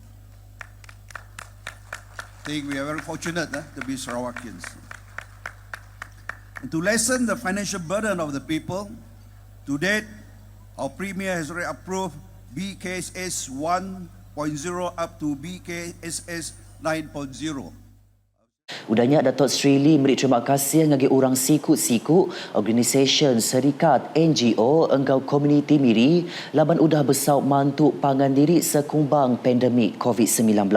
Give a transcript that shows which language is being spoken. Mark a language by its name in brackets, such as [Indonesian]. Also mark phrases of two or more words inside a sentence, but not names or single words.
[English] I think we are very fortunate to be Sarawakians. And to lessen the financial burden of the people, to date, our Premier has already approved BKSS 1.0 up to BKSS 9.0. [Iban] Udahnya Datuk Sri Lee memberi terima kasih ngagi orang siku-siku, organisasi, syarikat, NGO, enggau komuniti miri, laban udah besar mantuk pangan diri sekumbang pandemik COVID-19.